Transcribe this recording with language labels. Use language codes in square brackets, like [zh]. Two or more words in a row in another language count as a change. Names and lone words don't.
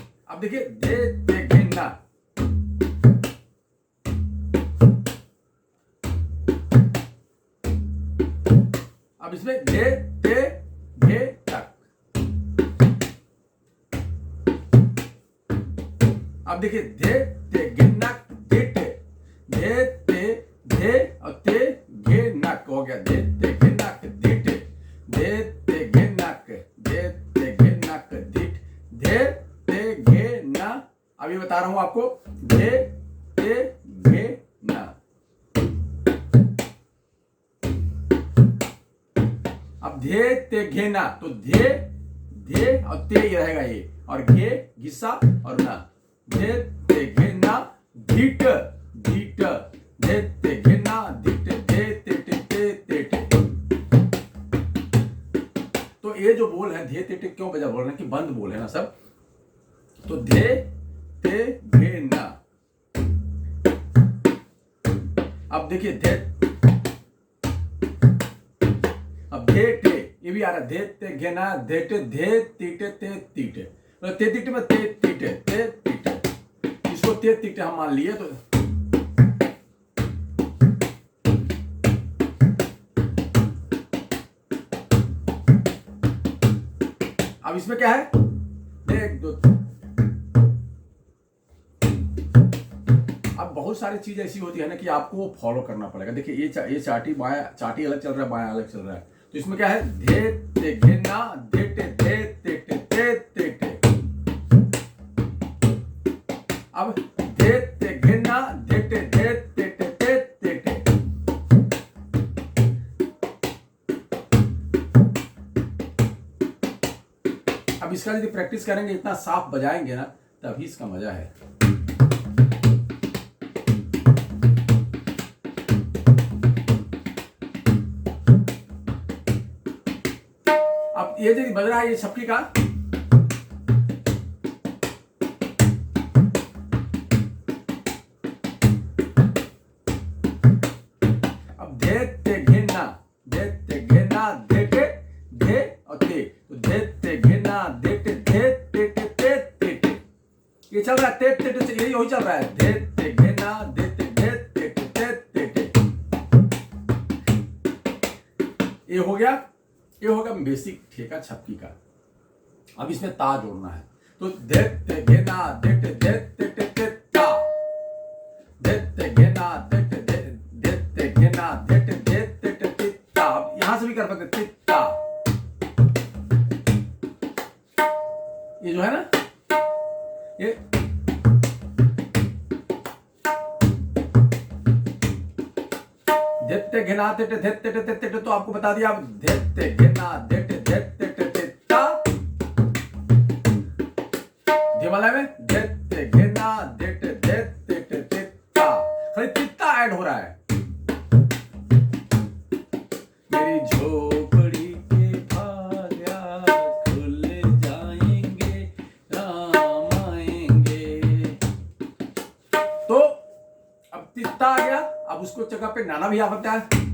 [hi] अब देखिए धे ते घे ना, अब इसमें धे ते घे तक। अब देखिए धे ते घे नक धिट, धे ते धे और ते घे नक हो गया, धे ते घे नक धिट, धे ते घे नक, धे ते घे नक धिट, धे ते घे ना। अभी बता रहा हूं आपको, धे ते घे ना। अब धे ते घे ना, तो धे धे और ते ही रहेगा ये, और घे घिस्सा और ना, धे ते घे ना धीट धीट, धे ते घे ना धीट, धे ते ते ते ते ते। तो ये जो बोल है धे ते ते क्यों बजा बोल रहे हैं कि बंद बोल है ना सब, तो धे ते घे ना। अब देखिए धे, अब धे टे ये भी आ रहा है, धे ते घे ना धे टे, धे तीटे ते तीटे, मतलब ते तीटे में ते तीटे ते तीटे, इसको ते तीटे हम मान लिए। तो अब इसमें क्या है, एक दो, अब बहुत सारी चीज ऐसी होती है ना कि आपको फॉलो करना पड़ेगा। देखिए ये चाटी बाया चाटी अलग चल रहा है, बाया अलग चल रहा है, तो इसमें क्या है, धे ते घे ना धे टे धे ते टे ते ते टे। अब धे ते घे ना धे टे धे ते टे ते ते टे। अब इसका यदि प्रैक्टिस करेंगे, इतना साफ बजाएंगे ना, तभी इसका मजा है। अब ये जो बज रहा है ये छपकी का, अब धे ते घे ना धे ते घे ना धे टे धे और ते, तो धे ते घे ना धे टे धे ते टे ते ते टे, ये चल रहा है ते ते टे, यही चल रहा है, धे ते घे ना धे ते धे ते टे ते ते टे। ये हो गया, ये होगा बेसिक ठेका छपकी का। अब इसमें ता जोड़ना है, तो धे ते घे ना धे टे धे ते टे ते ता, धे ते घे ना धे टे धे ते घे ना धे टे धे ते टे ते ता। यहां से भी कर सकते ते ता, ये जो है ना ये धे घे ना धे टे धे ते टे ते टे, तो आपको बता दिया। अब धे ते घे ना धे टे धे ते टे ते ता, वाला में धे ते घे ना धे टे धे ते टे ते ता, खाली तित्ता ऐड हो रहा है। मेरी झोपड़ी के भाग्य खुल जाएंगे, राम आएंगे। तो अब तित्ता आ गया, अब उसको जगह पे नाना भी आ सकता है।